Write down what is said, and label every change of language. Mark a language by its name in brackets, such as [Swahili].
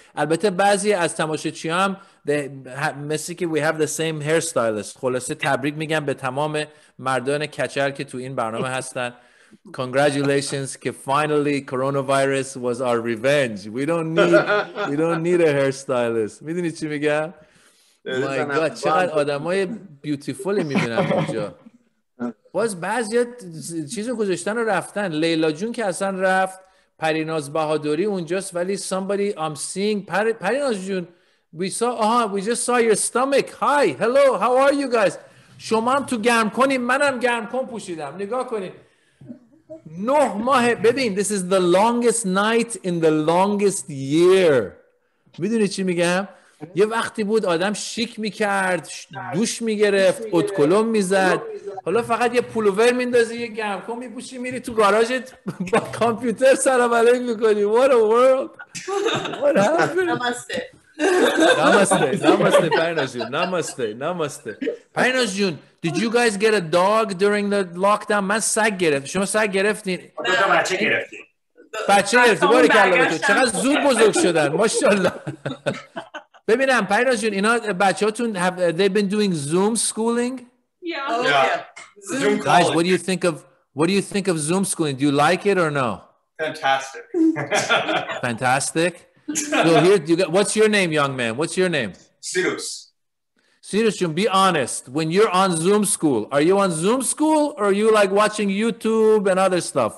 [Persian] البته بعضی از تماشاچیام مثل که we have the same hairstylist. خلاصه تبریک میگم به تمام مردان کچل که تو این برنامه هستن. [English] Congratulations که finally coronavirus was our revenge. We don't need a hairstylist. [Persian] میدونی چی میگم؟ My God چقدر آدمای بیوتیفولی میبینم اونجا. باز بعضی چیزو گذاشتن و رفتن. لیلا جون که اصلا رفت. [English] Parinaz Bahadori اونجاست ولی somebody I'm seeing Parinaz جون we just saw your stomach. Hi, hello, how are you guys? [Persian] شما هم تو گرم کنیم منم گرم کن پوشیدم. نگاه کنیم 9 ماه. [English] ببین this is the longest night in the longest year. [Persian] میدونی چی میگم؟ یه وقتی بود آدم شیک میکرد دوش میگرفت اتکلون میزد. حالا فقط یه پولوور میندازی یه گرم کن میپوشی میری تو گاراژت با کامپیوتر سلام علیک میکنی. [English] What a world. What happened? Namaste Parinash Jun. Namaste Parinash Jun, did you guys get a dog during the lockdown? [Persian] من سگ گرفتم. شما سگ گرفتین؟ دو تا بچه گرفتیم. بچه گرفتی باریکلا تو. چقدر زود بزرگ شدن ماشاءالله. ببینم پریناز جون اینا بچه‌هاتون they've been doing Zoom schooling? [English] Yeah. Zoom guys, what do you think of Zoom schooling? Do you like it or no? Fantastic. So here what's your name, young man? What's your name? Sirius, be honest. When you're on Zoom school, are you on Zoom school or are you like watching YouTube and other stuff?